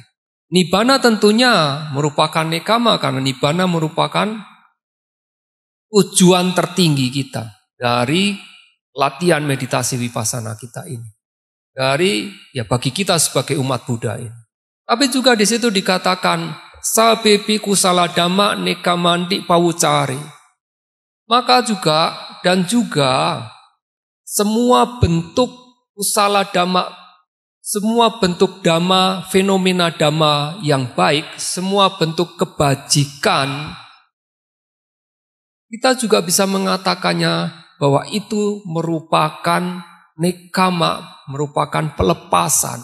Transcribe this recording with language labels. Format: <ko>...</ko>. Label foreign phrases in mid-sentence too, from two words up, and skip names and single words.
<id>Nibbana tentunya merupakan nekama, karena nibbana merupakan tujuan tertinggi kita dari latihan meditasi vipassana kita ini. Bagi kita sebagai umat Buddha ini. Tapi juga di situ dikatakan</id> <pi>sabepi kusala dhamma nekamanti pawucari.</pi> <id>Maka juga semua bentuk</id> <pi>kusala dhamma,</pi> <id>semua bentuk dhamma, fenomena dhamma yang baik, semua bentuk kebajikan, kita juga bisa mengatakannya bahwa itu merupakan nekama, merupakan pelepasan.</id>